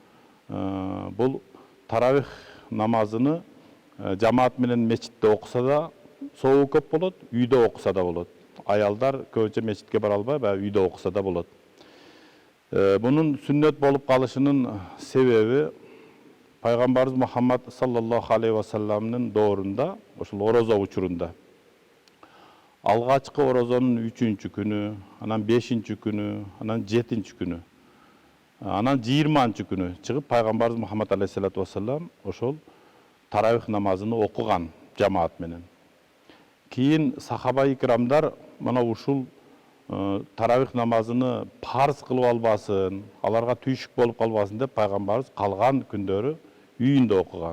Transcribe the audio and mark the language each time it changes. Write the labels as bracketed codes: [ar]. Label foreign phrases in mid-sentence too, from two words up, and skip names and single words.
[ky] Бул таравих намазыны жамаат менен мечитте окуса да соогу көп болот, үйдө окуса да болот. Аялдар көбүнчө мечитке бара албай, үйдө окуса да болот. Бунун сүннөт болуп калышынын себеби Пайгамбарыбыз Мухаммад [ar] صلى الله عليه وسلم [ky] доорунда, ошол орозо учурунда алгачкы орозонун 3-чү күнү, анан 5-чү күнү, анан 7-чү күнү, анан 20-чы күнү чыгып Пайгамбарыбыз Мухаммад [ar] عليه الصلاة وسلم [ky] ошол таравих намазыны окуган жамаат менен. Кийин сахаба икрамдар мына ушул таравих намазыны парыз кылып албасын, аларга түйшүк болуп калбасын деп Пайгамбарыбыз калган күндөрү үйүндө окуган.